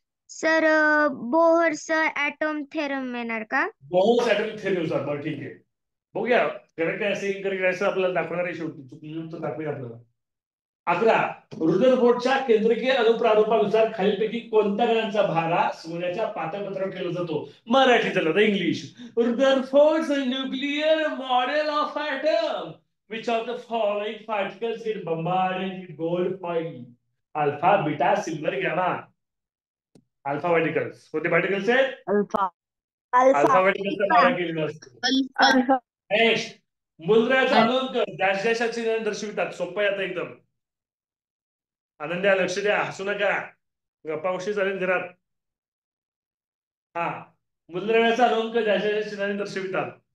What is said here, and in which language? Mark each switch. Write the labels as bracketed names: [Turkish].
[Marathi] Sir Bohr's item theorem येणार का? Bohr's item theorem. बरं ठीक आहे. बघूया करेक्ट आहे असे इनकरेक्ट आहे आपल्याला दाखवणार आहे. शेवटी चुकलेलं तर दाखवेल आपल्याला. 11 रुदरफोर्डच्या केंद्रकीय अणुप्रारूपानुसार खालीलपैकी कोणत्या कणांचा भारा सोन्याच्या पातळपत्रावर केला जातो? मराठी झालं English. [English] Rutherford's nuclear model of atom which of the following particles get bombarded with gold foil? [Marathi] Alpha, beta, silver, gamma. Alpha particles. कोणते पार्टिकल्स आहेत? अल्फा पार्टिकल्सचा भारा केलेला असतो. नेक्स्ट, मूलद्रव्याचा अणुअंक डॅश डॅशची दर्शवितात. सोपं आहे आता एकदम. आनंद्या लक्ष द्या. हसू नका. गप्पा गोष्टी चालेल घरात. हा, मूलद्रव्याचा अणुअंक डॅश डॅशच्या चिन्हाने दर्शवितात.